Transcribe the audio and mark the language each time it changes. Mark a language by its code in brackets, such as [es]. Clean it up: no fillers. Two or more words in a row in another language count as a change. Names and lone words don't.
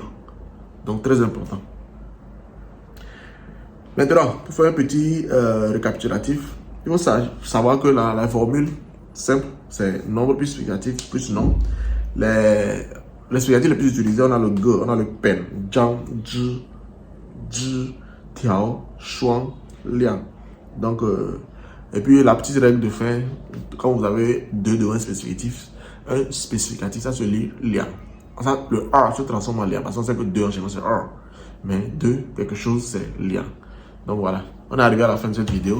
[fr] Donc très important. Maintenant, pour faire un petit récapitulatif, il faut savoir que la formule simple, c'est nombre plus spécificatif plus nom. Les spécificatifs les plus utilisés, on a le ge, on a le [zh] pen, zhang, zhi, zhi, tiao, shuang, liang. [fr] Donc, et puis la petite règle de fin, quand vous avez 2 devant un spécificatif, ça se lit liang. Ça, le R se transforme en liang, parce qu'on sait que 2 en général c'est R. Mais 2, quelque chose, c'est liang. Donc voilà, on est arrivé à la fin de cette vidéo.